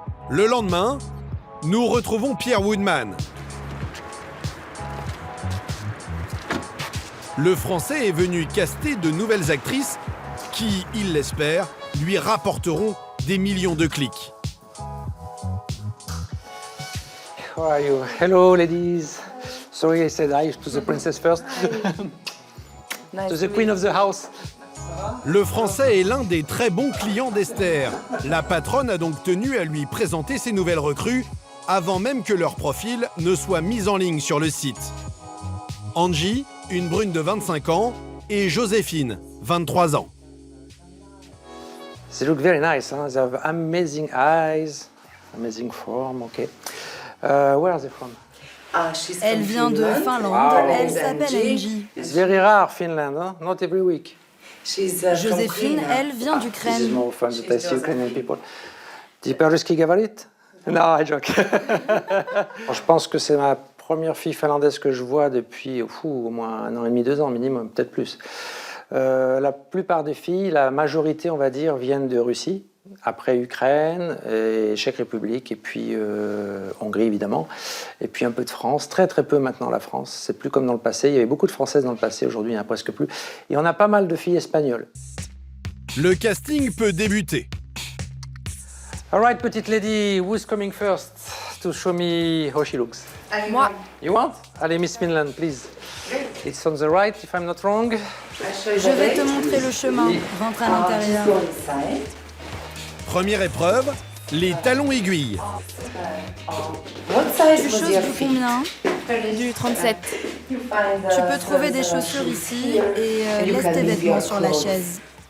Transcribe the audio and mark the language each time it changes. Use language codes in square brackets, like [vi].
[fr] Le lendemain, nous retrouvons Pierre Woodman. Le Français est venu caster de nouvelles actrices qui, il l'espère, lui rapporteront des millions de clics. [en] How are you? Hello, ladies. Sorry, I said hi to the princess first. To the queen of the house. [fr] Le Français est l'un des très bons clients d'Esther. La patronne a donc tenu à lui présenter ses nouvelles recrues avant même que leur profil ne soit mis en ligne sur le site. Angie, une brune de 25 ans, et Joséphine, 23 ans. [en] They look very nice, huh? They have amazing eyes, amazing form, okay. Where are they from? [fr] Elle vient de Finlande, elle s'appelle Angie. [en] It's very rare, Finland, huh? Not every week. [fr] Joséphine, elle vient d'Ukraine. [en] This is more fun that I see Ukrainian people. [ru] Теперь русский говорит? [en] No, I joke. [fr] Je pense que c'est ma première fille finlandaise que je vois depuis au moins 1 an et demi, 2 ans minimum, peut-être plus. La plupart des filles, la majorité, on va dire, viennent de Russie, après Ukraine, et Tchèque République, et puis Hongrie, évidemment, et puis un peu de France, très très peu maintenant la France. C'est plus comme dans le passé. Il y avait beaucoup de Françaises dans le passé, aujourd'hui il n'y en a presque plus. Et on a pas mal de filles espagnoles. Le casting peut débuter. [en] All right, [fr] petite lady, [en] who's coming first to show me how she looks? [fr] Moi. [en] You want? [fr] Allez, [en] Miss Finland, please. It's on the right, if I'm not wrong. [fr] Je vais te montrer le chemin. Rentre à l'intérieur. Première épreuve, les talons aiguilles. Tu choses du combien? Du 37. Tu peux trouver des chaussures ici et laisse tes vêtements sur la chaise.